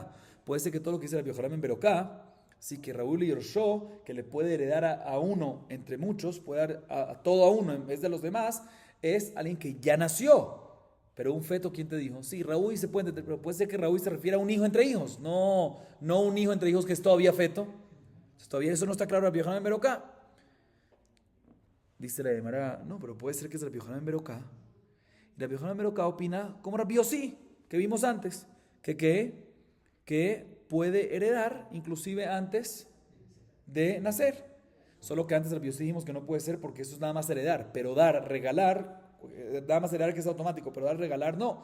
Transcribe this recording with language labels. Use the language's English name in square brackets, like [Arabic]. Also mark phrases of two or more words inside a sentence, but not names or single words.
[Spanish] Puede ser que todo lo que dice Rabbi Yohanan ben Berokai, sí, que Raúl y Yorsho, que le puede heredar a uno entre muchos, puede dar a todo a uno en vez de los demás, es alguien que ya nació. Pero un feto, ¿quién te dijo? Sí, Raúl se puede entender, pero puede ser que Raúl se refiere a un hijo entre hijos, no un hijo entre hijos que es todavía feto. Entonces, todavía eso no está claro de Rabbi Yohanan ben Berokai. Dice la Gemara, no, pero puede ser que es Rabbi Yohanan ben Berokai. Y Rabbi Yohanan ben Berokai opina como Rabbi Yossi, que vimos antes, que puede heredar inclusive antes de nacer. Solo que antes Rabbi Yossi dijimos que no puede ser porque eso es nada más heredar, pero dar, regalar, nada más heredar que es automático, pero dar, regalar no.